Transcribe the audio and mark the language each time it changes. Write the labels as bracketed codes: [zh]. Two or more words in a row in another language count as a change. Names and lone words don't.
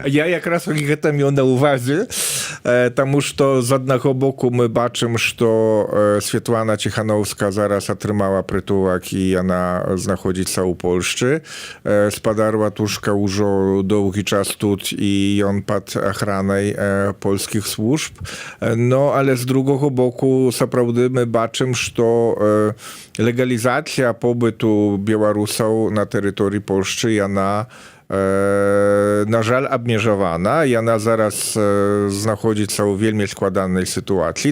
[be] Я якраз гэта меў на увазе, таму што з аднаго боку мы бачым, што Светлана Ціхановская зараз атрымала прытулак і яна знаходзіцца ў Польшчы. Спадар Ватушка ўжо доўгі час тут і ён пад ахранай польскіх служб. [pl] No, ale z [be] другого боку сапраўды мы бачым, што легалізацыя побыту беларусаў на тэрыторыі Польшчы яна на жаль абмежавана, яна зараз знаходзіцца ў вельмі складанай сітуацыі.